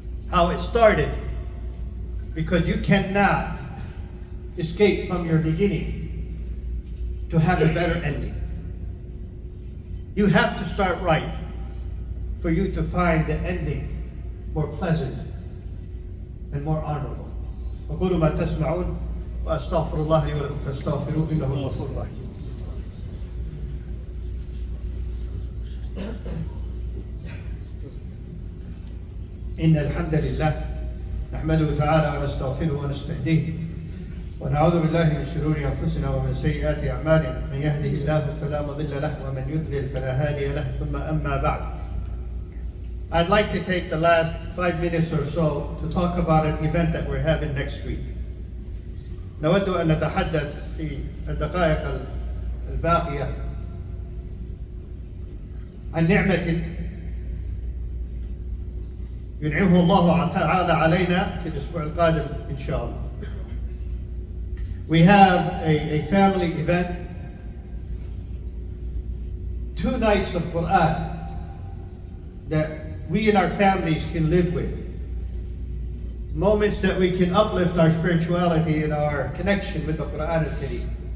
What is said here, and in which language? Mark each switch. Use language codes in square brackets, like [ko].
[en] How it started, because you cannot escape from your beginning to have a better ending. You have to start right for you to find the ending more pleasant and more honorable. [ar] أقول ما تسمعون وأستغفر الله لي ولكم فاستغفروه إنه الغفور الرحيم. إن الحمد لله نحمده تعالى ونستغفره ونستهديه ونعوذ بالله من شرور أنفسنا ومن سيئات أعمالنا، من يهده الله فلا مضل له ومن يضلل فلا هادي له، ثم أما بعد. [en] I'd like to take the last 5 minutes or so to talk about an event that we're having next week. [ar] نود أن نتحدث في الدقائق الباقية عن نعمة ينعمه الله تعالى علينا في الأسبوع القادم إن شاء الله. [en] We have a family event, 2 nights of Quran that we and our families can live with. Moments that we can uplift our spirituality and our connection with the Quran al-Kareem.